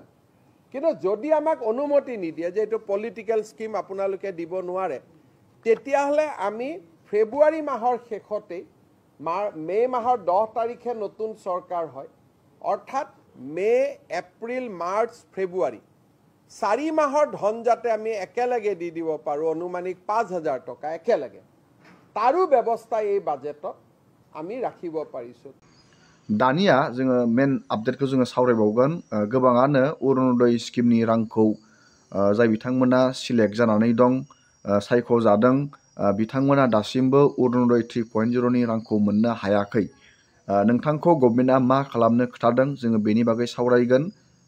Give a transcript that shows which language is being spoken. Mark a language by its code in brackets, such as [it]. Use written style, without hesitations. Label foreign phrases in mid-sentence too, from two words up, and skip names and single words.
[as] কিন্তু যদি আমাক অনুমতি নিদিয়ে যে এইটো পলিটিকেল স্কিম, আপোনালোকে দিব নোৱাৰে, তেতিয়াহ'লে আমি ফেব্ৰুৱাৰী মাহৰ শেষতেই, মে মাহৰ 10 তাৰিখে নতুন চৰকাৰ হয়, অৰ্থাৎ মে, এপ্ৰিল, মাৰ্চ, ফেব্ৰুৱাৰী 4 মাহৰ ধন যাতে আমি একেলগে দি দিব পাৰোঁ, অনুমানিক 5,000 টকা একেলগে, তাৰো ব্যৱস্থা এই বাজেটত আমি ৰাখিব পাৰিছোঁ। [brx] दानिया जोङो मेन आपडेटखौ जोङो सावरायबावगोन। गोबाङानो अरुणोदय स्किमनि रांखौ जाय बिथांमोना सिलेक्ट जानानै दं, सायख'जादों, बिथांमोना दासिमबो अरुणोदय 3.0 नि रांखौ मोननो हायाखै। नोंथांखौ गभर्नमेन्टआ मा खालामनो खोथादों, जोङो बेनि बागै सावरायगोन।